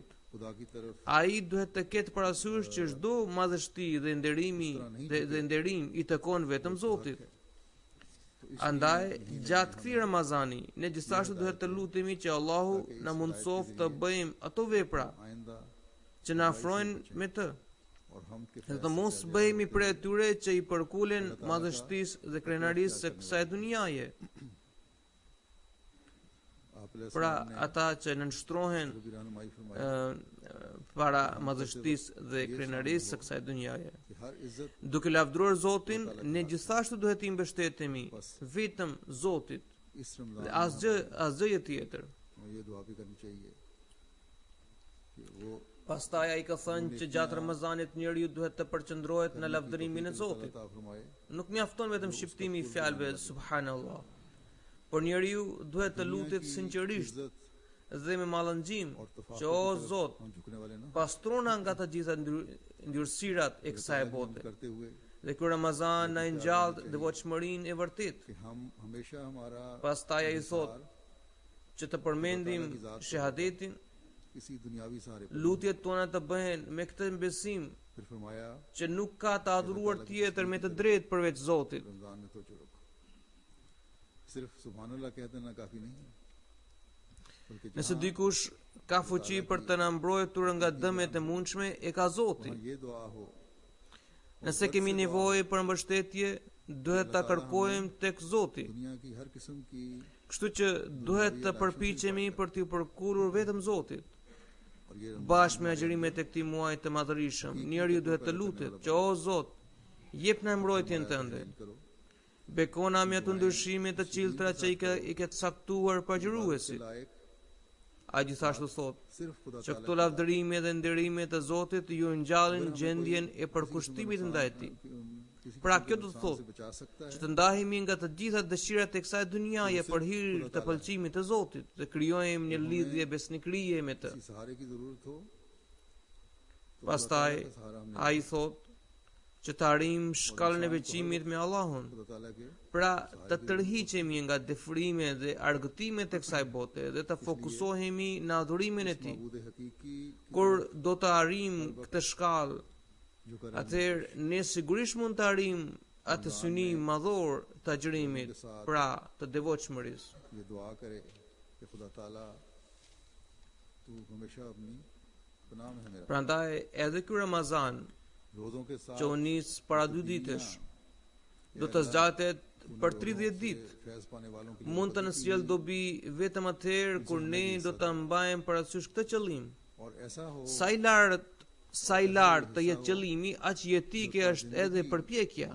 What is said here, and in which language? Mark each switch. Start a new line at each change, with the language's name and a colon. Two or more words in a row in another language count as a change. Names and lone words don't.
Urdu: خدا کی طرف
Albanian: ai duhet të ketë parasysh që çdo madhështi dhe nderim i takon vetëm Zotit. Andaj, gjatë këtij Ramazani, ne gjithashtu duhet të lutemi që Allahu na mundsof të bëjmë ato vepra
Urdu: आइंदा
Albanian: që na afrojnë me të,
Urdu: اور ہم کے
Albanian: dhe të mos bëhemi prej atyre që i përkulen madhështisë dhe krenarisë së kësaj dunjaje.
Urdu: आप
Albanian: Pra ata që nënshtrohen
Urdu: بھی رہنمائی فرمائی
Albanian: para madhështisë dhe krenarisë së kësaj dunjaje.
Urdu: کہ ہر عزت
Albanian: Duke lavdruar Zotin, ne gjithashtu duhet i mbështetemi vetëm Zotit
Urdu: इस
Albanian: dhe
Urdu: रमजान
Albanian: asgjë tjetër.
Urdu: میں یہ دعا بھی کرنی چاہیے کہ وہ
Albanian: Pastaj ai ka thënë që gjatë Ramazanit njeriu duhet të përqendrohet në lavdërimin e Zotit.
Urdu: عطا فرمائے
Albanian: Nuk mjafton vetëm shqiptimi i fjalëve subhanallah, por njeriu duhet të lutet sinqerisht
Urdu: इज्जत
Albanian: dhe me mallëngjim
Urdu: और
Albanian: që o Zot,
Urdu: ہم جھکنے والے نہ
Albanian: pastrona nga të gjitha ndyrësirat e kësaj bote.
Urdu: کرتے ہوئے
Albanian: Dhe ky Ramazan na ngjall devotshmërinë e vërtetë.
Urdu: کہ ہم ہمیشہ ہمارا
Albanian: Pastaj ai thot që të përmendim shahadetin,
Urdu: کسی دنیاوی سہارے پر
Albanian: lutjet tona të bëhen me këtë besim
Urdu: پھر فرمایا
Albanian: që nuk ka të adhuruar tjetër me të drejtë përveç Zotit.
Urdu: رمضان میں تو رکھو صرف
Arabic: سبحان الله
Urdu: کہہ دینا کافی نہیں ہے بلکہ
Albanian: Nëse dikush ka fuqi për të na mbrojtur nga dëmet e mundshme, e ka Zoti.
Urdu: یہ دعا ہو
Albanian: Nëse kemi nevojë për mbështetje, duhet ta kërkojmë tek Zoti.
Urdu: دنیا کی ہر قسم کی
Albanian: Kështu që duhet të përpiqemi për t'i përkurur vetëm Zotit.
Urdu: اور یہ
Albanian: Bashkë me agjërimet e këtij muaji të madhërisëm, njeriu duhet të lutet që o Zot, jep na mbrojtjen tënde.
Urdu: رمضان کرو
Albanian: Bekona me ato ndryshime të ciltra që i ke caktuar pagjëruesit.
Urdu: लायक
Albanian: A gjithashtu thot
Urdu: صرف خدا
Albanian: që këto lavdërime dhe ndërime të Zotit ju ngjallin gjendjen e përkushtimit ndaj tij.
Urdu: किसी
Albanian: Pra kjo do të
Urdu: से
Albanian: thotë
Urdu: بچا سکتا
Albanian: që
Urdu: है
Albanian: të ndahemi nga të gjitha dëshirat e kësaj dunjaje për hir të pëlqimit të Zotit dhe krijojmë një lidhje besnikërie me të.
Urdu: کسی سہارے کی ضرورت ہو تو
Albanian: Pastaj
Urdu: خدا تعالیٰ کا سہارا ہمنے
Albanian: ai thot që të arrijm shkallën e veçimit me Allahun.
Urdu: خدا تعالیٰ کے
Albanian: Pra të tërhiqemi nga defrime dhe argëtimet e kësaj bote dhe të fokusohemi në adhurimin e tij.
Urdu: معبود حقیقی
Albanian: Kur do të arrijm këtë shkallë,
Urdu: جو کر
Albanian: atëherë ne sigurisht mund të arrijm atë synim madhor të agjërimit, pra të devotshmërisë.
Urdu: یہ دعا کرے کہ خدا تعالیٰ تو ہمیشہ اپنی پناہ میں ہے میرا
Albanian: Prandaj edhe ky Ramazan
Urdu: روزوں کے ساتھ
Albanian: që u nis para 2 ditësh do të zgjatet për 30 ditë.
Urdu: فیض پانے والوں کے
Albanian: Mund të na sjell dobi vetëm atëherë kur ne do ta mbajmë parasysh këtë qëllim.
Urdu: اور ایسا ہو
Albanian: Sa i lartë të jetë qëllimi, aq jetike është edhe përpjekja.